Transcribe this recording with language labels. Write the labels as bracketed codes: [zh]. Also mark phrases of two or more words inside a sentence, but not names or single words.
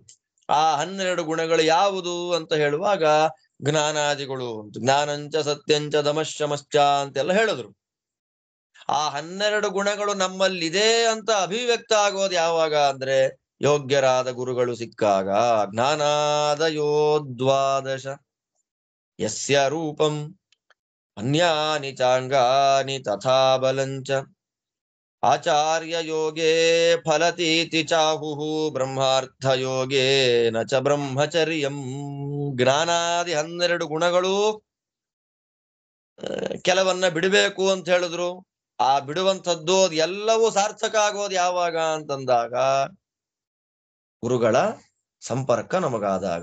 [kn] ಆ 12 ಗುಣಗಳು ಯಾವುದು ಅಂತ ಹೇಳುವಾಗ ಜ್ಞಾನಾದಿಗಳು, [sa] ಜ್ಞಾನಂಚ ಸತ್ಯಂಚ ದಮಶ್ಚಮಶ್ಚ [kn] ಅಂತೆಲ್ಲ ಹೇಳಿದ್ರು. ಆ 12 ಗುಣಗಳು ನಮ್ಮಲ್ಲಿದೆ ಅಂತ ಅಭಿವ್ಯಕ್ತ ಆಗೋದು ಯಾವಾಗ ಅಂದ್ರೆ ಯೋಗ್ಯರಾದ ಗುರುಗಳು ಸಿಕ್ಕಾಗ. [sa] ಜ್ಞಾನಾದಯೋ ದ್ವಾದಶ ಯಸ್ಯ ರೂಪಂ ಅನ್ಯಾನಿ ಚಾಂಗಾನಿ ತಥಾ ಬಲಂಚ ಆಚಾರ್ಯ ಯೋಗೇ ಫಲತೀತಿ ಚಾಹುಹು ಬ್ರಹ್ಮಾರ್ಥ ಯೋಗೇ ನ ಚ ಬ್ರಹ್ಮಚರ್ಯಂ. [kn] ಜ್ಞಾನಾದಿ 12 ಗುಣಗಳು ಕೆಲವನ್ನ ಬಿಡಬೇಕು ಅಂತ ಹೇಳಿದ್ರು. ಆ ಬಿಡುವಂಥದ್ದು ಎಲ್ಲವೂ ಸಾರ್ಥಕ ಆಗೋದು ಯಾವಾಗ ಅಂತಂದಾಗ ಗುರುಗಳ ಸಂಪರ್ಕ ನಮಗಾದಾಗ.